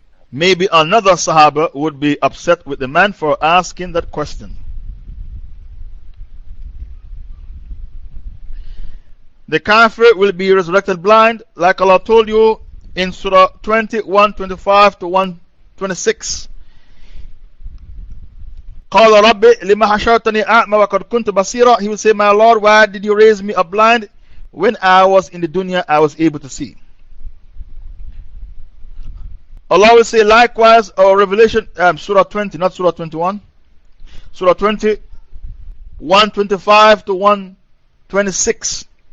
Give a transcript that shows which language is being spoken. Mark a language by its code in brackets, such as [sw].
[en] Maybe another Sahaba would be upset with the man for asking that question. The kafir will be resurrected blind, like Allah told you in Surah 20, 125 to 126. [ar] قال رب لما حشرتني أعمى وقد كنت بصيرا. [en] He will say, my Lord, why did you raise me up blind? When I was in the dunya, I was able to see. Allah will say, likewise, our revelation, Surah 20, not Surah 21. Surah 20, 125 to 126.